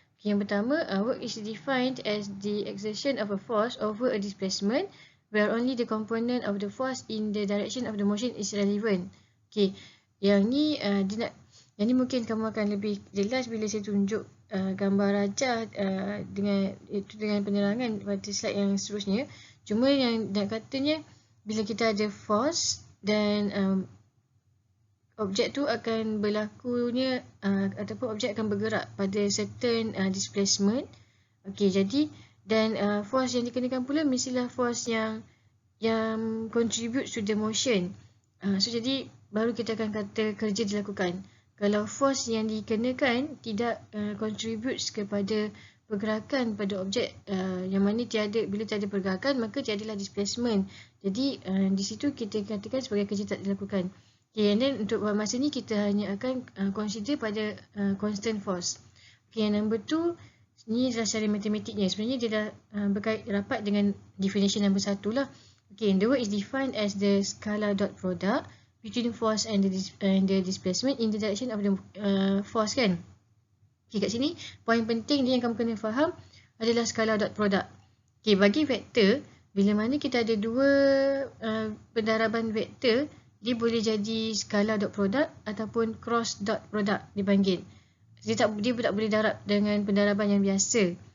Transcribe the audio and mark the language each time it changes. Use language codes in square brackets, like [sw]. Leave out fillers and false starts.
[en] Okay, [ms] yang pertama, [en] work is defined as the exertion of a force over a displacement where only the component of the force in the direction of the motion is relevant. [ms] Okay, yang ni mungkin kamu akan lebih jelas bila saya tunjuk gambar rajah dengan penerangan pada slide yang seterusnya. Cuma yang nak katanya, bila kita ada force dan objek tu akan berlakunya ataupun objek akan bergerak pada certain displacement. Okey, jadi dan force yang dikenakan pula mestilah force yang [en] contribute to the motion. [ms] So jadi baru kita akan kata kerja dilakukan. Kalau force yang dikenakan tidak contributes kepada pergerakan pada objek yang mana bila tiada pergerakan maka tiadalah displacement. Jadi di situ kita katakan sebagai kerja tak dilakukan. Okay, [en] and then [ms] untuk masa ni kita hanya akan consider pada constant force. Okay, yang number 2 ni adalah secara matematiknya. Sebenarnya dia dah berkait rapat dengan definition number 1 lah. [en] Okay, the work is defined as the scalar dot product between force and the displacement in the direction of the force kan. [ms] Okay, kat sini poin penting dia yang kamu kena faham adalah scalar dot product. Okay, bagi vektor, bila mana kita ada 2 pendaraban vektor, dia boleh jadi scalar dot product ataupun cross dot product dipanggil. Dia tak boleh darab dengan pendaraban yang biasa.